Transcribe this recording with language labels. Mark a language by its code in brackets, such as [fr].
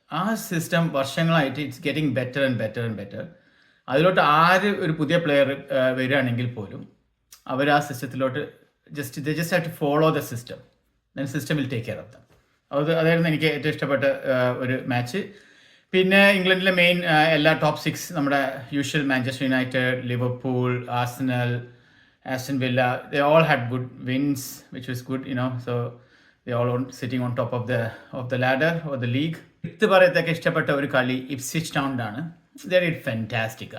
[ml] ആ സിസ്റ്റം വർഷങ്ങളായിട്ട് [en] It's getting better and better and better. [ml] അതിലോട്ട് ആര് ഒരു പുതിയ പ്ലെയർ വരികയാണെങ്കിൽ പോലും അവർ ആ സിസ്റ്റത്തിലോട്ട് [en] Just have to follow the system, then system will take care of them. [ml] അതായിരുന്നു എനിക്ക് ഏറ്റവും ഇഷ്ടപ്പെട്ട ഒരു മാച്ച്. പിന്നെ ഇംഗ്ലണ്ടിലെ മെയിൻ എല്ലാ ടോപ്പ് 6 നമ്മുടെ usual Manchester United, Liverpool, Arsenal, Aston villa, [en] they all had good wins, which was good, so they all sitting on top of the ladder or the league. [ml] ഇത് പറയത്തൊക്കെ ഇഷ്ടപ്പെട്ട ഒരു കളി ഇപ്സ്വിച്ച് ടൗണിലാണ്. [en] They did fantastic.